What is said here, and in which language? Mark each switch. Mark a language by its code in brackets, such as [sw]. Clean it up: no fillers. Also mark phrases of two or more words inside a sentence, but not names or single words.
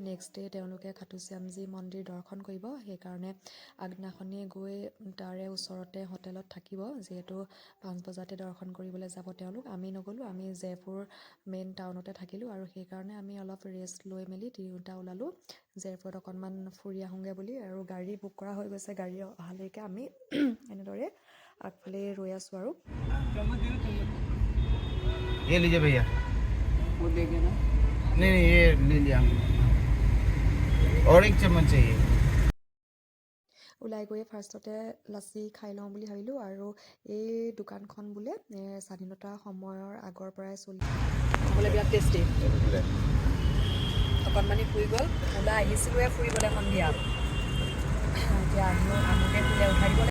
[en] next day' [as] তেওঁলোকে খাটু শ্যামজী মন্দিৰ দৰ্শন কৰিব। সেইকাৰণে আগদিনাখনি গৈ তাৰে ওচৰতে হোটেলত থাকিব, যিহেতু 5 বজাতে দৰ্শন কৰিবলৈ যাব তেওঁলোক। আমি নগ'লোঁ, আমি জয়পুৰ [en] main town [as] থাকিলোঁ, আৰু সেইকাৰণে আমি অলপ ৰেষ্ট লৈ মেলি তিনিওটা ওলালোঁ জয়পুৰত অকণমান ফুৰি আহোঁগৈ বুলি। আৰু গাড়ী বুক কৰা হৈ গৈছে, গাড়ী অহালৈকে আমি এনেদৰে আগফালে ৰৈ আছোঁ। আৰু [hi] ये लीजिए भैया, वो देंगे ना? नहीं नहीं, ये ले लिया, और एक चम्मच चाहिए। [as] ওলাই গৈয়ে ফাৰ্ষ্টতে লাচি খাই লওঁ বুলি ভাবিলোঁ। আৰু এই দোকানখন বোলে স্বাধীনতা সময়ৰ আগৰ পৰাই চলি বোলে বিৰাট টেষ্টি। অকণমানি ফুৰি গ'ল, ওলাই আহিছিলোঁহে ফুৰিবলৈ সন্ধিয়া, এতিয়া আহোঁতে ফুলে উঠাই দিব।